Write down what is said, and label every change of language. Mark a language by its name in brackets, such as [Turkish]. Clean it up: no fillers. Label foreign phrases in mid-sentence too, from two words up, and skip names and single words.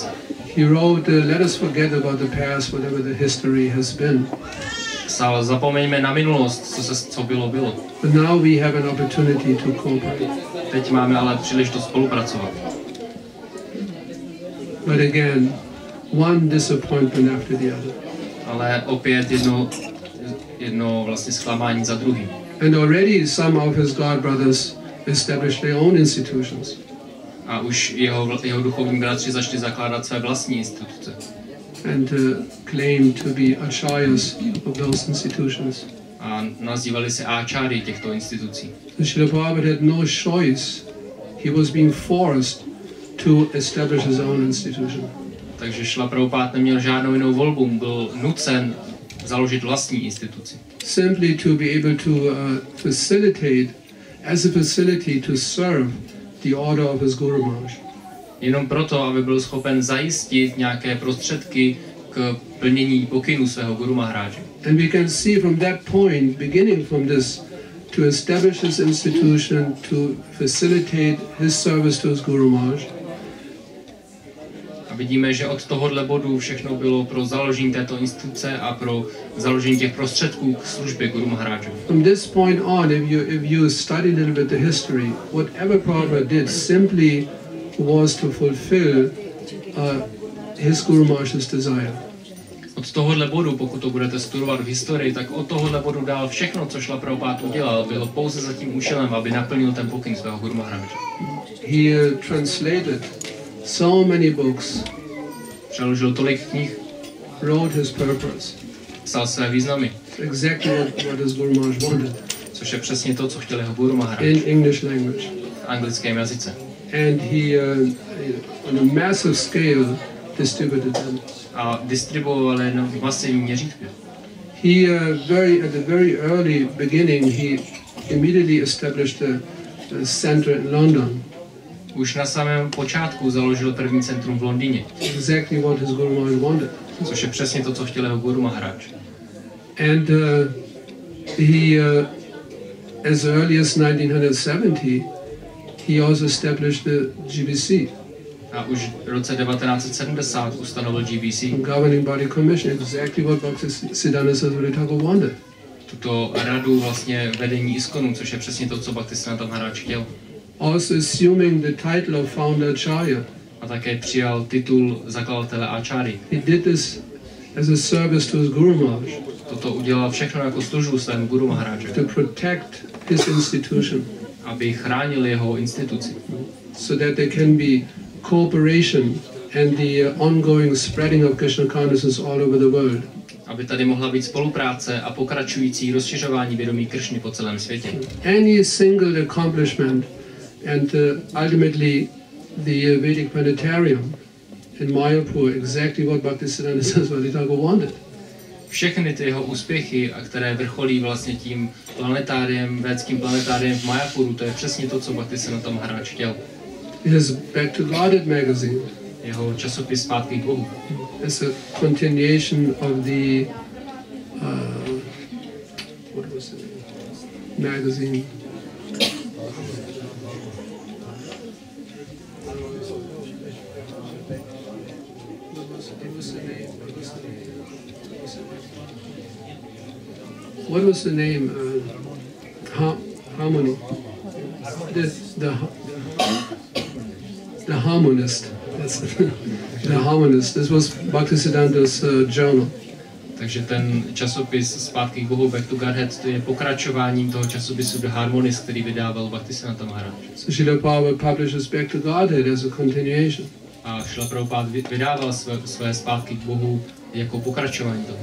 [English] He wrote, let us forget about the past, whatever the history has been. [Czech] Psal, zapomeňme na minulost, co bylo. [English] But now we have an opportunity to cooperate. [Czech] Teď máme ale příležitost spolupracovat. [English] But again, one disappointment after the other. [Czech] Ale opět jedno vlastně zklamání za druhým. [English] And already some of his god brothers established their own institutions. [Czech] A už jeho duchovní bratři začali zakládat své vlastní instituce. [English] And claimed to be acharyas of those institutions. [Czech] A nazývali se áčáry těchto institucí. [English] Srila Prabhupada had no choice. He was being forced to establish his own institution. [Czech] Takže Srila Prabhupada neměl žádnou jinou volbu, byl nucen založit vlastní instituci. [English] Simply to be able to facilitate, as a facility to serve the order of his Guru Maharaj. [Czech] Jenom proto, aby byl schopen zajistit nějaké prostředky k plnění pokynů svého Guru Maharáže. [English] And we can see from that point, beginning from this, to establish his institution, to facilitate his service to his Guru Maharaj. [Czech] A vidíme, že od tohohle bodu všechno bylo pro založení této instituce a pro založení těch prostředků k službě Guru Maharáže. [English] From this point on, if you study a little bit the history, whatever Prabhupada did simply was to fulfill his Guru Maharaj's desire. [Czech] Od tohohle bodu, pokud to budete studovat v historii, tak od tohohle bodu dál všechno, co Srila Prabhupada udělal, bylo pouze za tím účelem, aby naplnil ten pokyn svého Guru Maharáže. [English] He translated so many books. [Czech] Přeložil tolik knih. [English] Wrote his purpose. [Czech] Psal své významy. [English] Exactly what his Guru Maharaj wanted. [Czech] Což je přesně to, co chtěl jeho Guru Maharaj. [English] In English language. [Czech] V anglickém jazyce. [English] And he, on a massive scale, distributed them. [Czech] A distribuoval je v masivním měřítku. [English] He at the very early beginning, he immediately established a center in London. [Czech] Už na samém počátku založil první centrum v Londýně. [English] Exactly what his Guru Maharaj wanted. [Czech] Což je přesně to, co chtěl jeho Guru Maharaj. [English] And he, as early as 1970, he also established the GBC. [Czech] A už v roce 1970 ustanovil GBC. [English] Governing Body Commission, exactly what Bhaktisiddhanta Saraswati Thakur wanted. [Czech] Tuto radu vlastně vedení ISKCONu, což je přesně to, co Bhaktisiddhanta Maharaj chtěl. [English] Also assuming the title of founder Acharya. [Czech] A také přijal titul zakladatele Acharya. [English] He did this as a service to his Guru Maharaj. [Czech] Toto udělal všechno jako službu svému Guru Maharajovi. [English] To protect his institution. [Czech] Aby chránil jeho instituci. [English] So that there can be cooperation and the ongoing spreading of Krishna consciousness all over the world. [Czech] Aby tady mohla být spolupráce a pokračující rozšiřování vědomí Kršny po celém světě. [English] Any single accomplishment and ultimately the Vedic planetarium in Mayapur, exactly what Bhaktisiddhanta Saraswati Thakur wanted. [Czech] Všechny ty jeho úspěchy, a které vrcholí vlastně tím planetáriem, védským planetáriem v Mayapuru, to je přesně to, co Bhaktisiddhanta Maharaj chtěl. [English] His Back to Godhead magazine. [Czech] Jeho časopis Zpátky k Bohu. [English] It's a continuation of the what was it? Magazine. What was the name? Harmony. The Harmonist. That's the Harmonist. This was Bhaktisiddhanta's journal. [Czech] Takže ten časopis Zpátky k Bohu, Back to Godhead, to je pokračováním toho časopisu The Harmonist, který vydával Bhaktisiddhanta Maharaj. [English] So Srila Prabhupada publishes Back to Godhead as a continuation. [Czech] A Srila Prabhupada vydával své Zpátky k Bohu jako pokračování toho.